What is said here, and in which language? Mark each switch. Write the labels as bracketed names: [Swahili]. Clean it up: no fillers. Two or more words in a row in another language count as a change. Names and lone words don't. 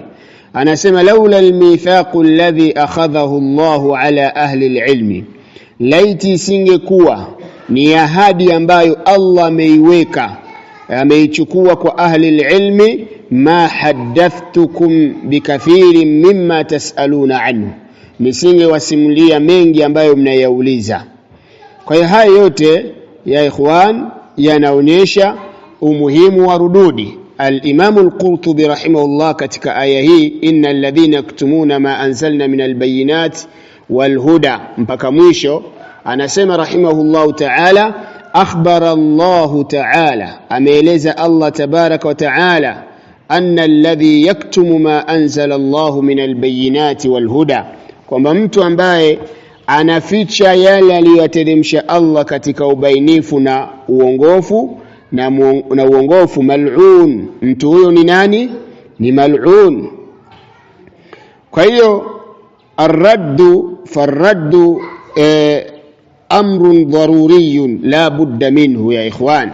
[Swahili] Anasema [Arabic] لولا الميثاق الذي أخذه الله على أهل العلم, [Swahili] laiti singekuwa ni ahadi ambayo Allah ameichukua kwa [Arabic] أهل العلم, ما حدثتكم بكثير مما تسألون عنه, [Swahili] nisingewasimulia mengi ambayo mnayauliza. Kwa hiyo haya yote [Arabic] يا إخوان [Swahili] yanaonyesha umuhimu wa rududi. Al-Imam al-Qurtubi rahimahullah katika aya hii, [Arabic] إن الذين يكتمون ما أنزلنا من البينات وال huda, [Swahili] mpaka mwisho, anasema [Arabic] رحمه الله تعالى، أخبر الله تعالى, [Swahili] ameeleza Allah [Arabic] تبارك وتعالى، أن الذي يكتم ما أنزل الله من البينات والهدى, [Swahili] kwamba mtu ambaye anaficha yale aliyoteremsha Allah katika ubainifu na uongofu na uongofu, mal'un, mtu huyo ni nani? Ni mal'un. Kwa hiyo [Arabic] فالرد أمر ضروري لا بد منه يا إخوان.